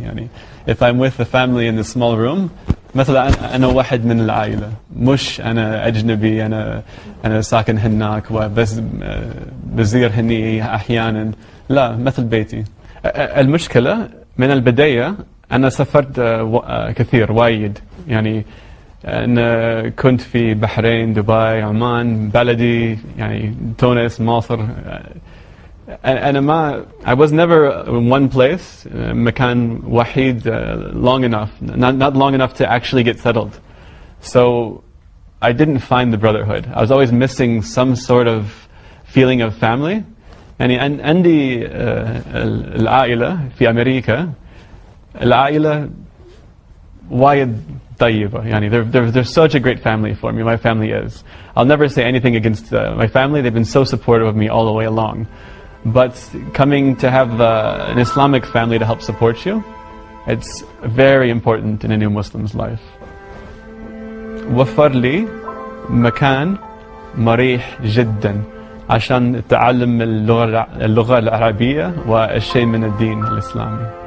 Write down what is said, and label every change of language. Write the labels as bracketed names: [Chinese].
[Arabic] يعني [English] if I'm with the family in the small room [Arabic] مثلا أنا واحد من العائلة، مش أنا أجنبي أنا ساكن هناك وبس بزير هني أحيانا، لا مثل بيتي. المشكلة من البداية أنا سافرت كثير وايد، يعني أنا كنت في بحرين، دبي، عمان، بلدي يعني تونس، مصر. أنا ما [English] I was never in one place [Arabic] مكان وحيد [English] long enough, not long enough to actually get settled. So I didn't find the brotherhood. I was always missing some sort of feeling of family. [Arabic] يعني عندي العائلة في أمريكا العائلة وايد طيبة. [English] يعني they're such a great family for me. My family is. I'll never say anything against my family. They've been so supportive of me all the way along. But coming to have an Islamic family to help support you, it's very important in a new Muslim's life. [Arabic] وفر لي مكان مريح جدا عشان تعلم اللغة العربية والشيء من الدين الإسلامي.